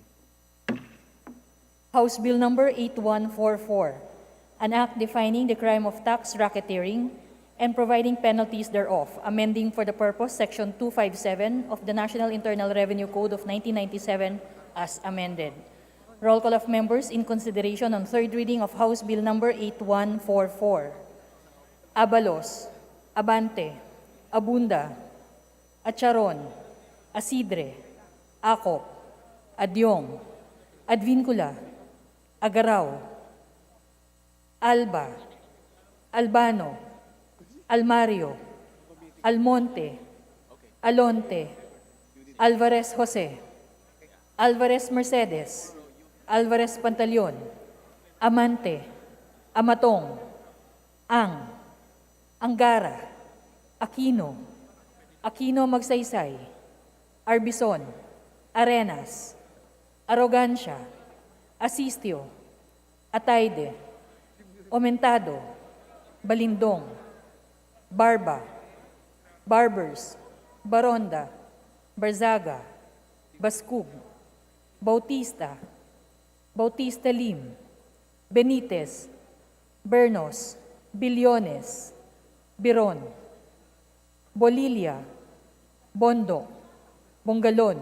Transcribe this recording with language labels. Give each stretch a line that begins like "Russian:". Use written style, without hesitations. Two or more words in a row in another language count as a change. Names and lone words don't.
English: House Bill Number 8144, an act defining the crime of tax racketeering and providing penalties thereof, amending for the purpose Section 257 of the National Internal Revenue Code of 1997 as amended. Roll call of members in consideration on third reading of House Bill Number 8144. Abalos, Abante, Abunda, Acharon, Asidre, Acop, Adyong, Advincula, Agaraw, Alba, Albano, Almario, Almonte, Alonte, Alvarez Jose, Alvarez Mercedes, Alvarez Pantaleon, Amante, Amatong, Angara, Aquino, Aquino Magsaysay, Arbison, Arenas, Arrogancia, Asistio, Atayde, Omentado, Balindong, Barba, Barbers, Baronda, Barzaga, Baskub, Bautista, Bautista Lim, Benitez, Bernos, Billones, Biron, Bolilia, Bondo, Bongalon,